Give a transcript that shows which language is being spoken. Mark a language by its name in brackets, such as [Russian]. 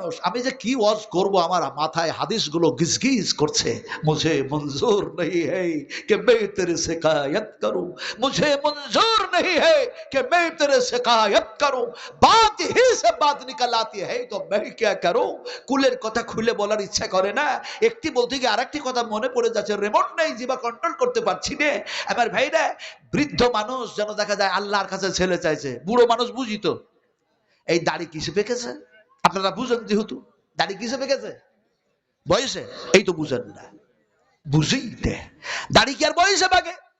[Bangla] আমি যে কি ওয়াজ করব, আমার মাথায় হাদিসগুলো গিজগিজ করছে। [Hindi] মুঝে মঞ্জুর नहीं है कि मैं तेरे शिकायत करूं, मुझे मंजूर नहीं है कि मैं तेरे शिकायत करूं, बात ही से बात निकल आती है तो मैं क्या करूं। [Bangla] কুলের কথা খুলে বলার ইচ্ছা করে না, একটি বলতে গিয়ে আরেকটি কথা মনে পড়ে যাচ্ছে, রিমোট নেই, জিবা কন্ট্রোল করতে পারছি না। আমার ভাইরা, বৃদ্ধ মানুষ যেন দেখা যায় আল্লাহর কাছে ছেলে চাইছে। বুড়ো মানুষ বুঝি তো, এই দাড়ি কিসে পেকেছে আপনারা বুঝেন, যেহেতু দাড়ি কিসে পেকেছে, বয়সে, এই তো বুঝেন না, বুঝেই দে। দাড়ি কি আর বয়সে পাকে?